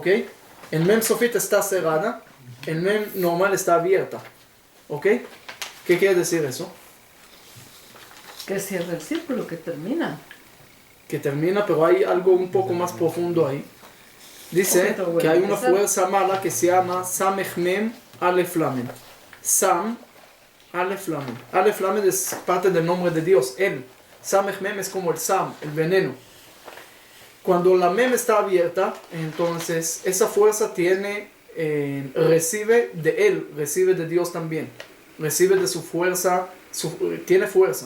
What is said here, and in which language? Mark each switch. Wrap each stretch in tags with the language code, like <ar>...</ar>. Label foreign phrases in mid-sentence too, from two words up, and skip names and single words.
<es>El</es> <he>מם סופית</he> <es>está cerrada, el mem normal está abierta, ¿ok? ¿Qué quiere decir eso? Que cierra el círculo, que termina. Que termina, pero hay algo un poco más profundo ahí. Dice que hay una fuerza mala que se llama</es> <he>סמך מם אלף למד. סם אלף למד. אלף למד</he> <es>es parte del nombre de Dios, Él.</es> <he>סמך מם</he> <es>es como el Sam, el veneno. Cuando la Mem está abierta, entonces esa fuerza recibe de Él, recibe de Dios también. Recibe de su fuerza, tiene fuerza.</es>